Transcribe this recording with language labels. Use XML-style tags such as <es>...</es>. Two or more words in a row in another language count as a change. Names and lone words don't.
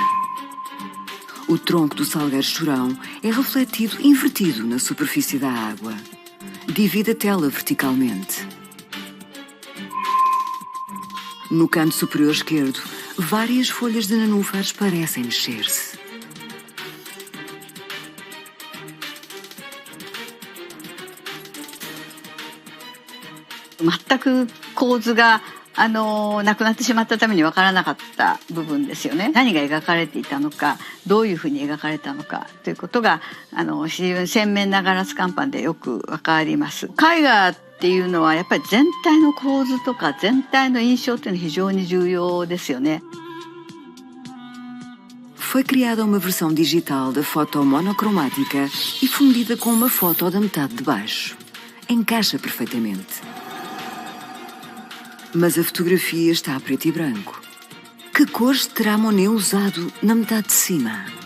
<pt>O tronco do salgueiro chorão é refletido invertido na superfície da água. Divide a tela verticalmente. No canto superior esquerdo, várias folhas de nenúfares parecem mexer-se.</pt> <ja>全く構図がなくなってしまったために分からなかった部分ですよね。何が描かれていたのか、どういうふうに描かれたのかということが非常に鮮明なガラス乾板でよく分かります。絵画っていうのはやっぱり全体の構図とか全体の印象っていうのは非常に重要ですよね。</ja> <pt>Foi criada uma versão digital da foto monocromática e fundida com uma foto da metade de baixo. Encaixa perfeitamente. Mas a fotografia está a preto e branco. Que cores terá Monet usado na metade de cima?</pt>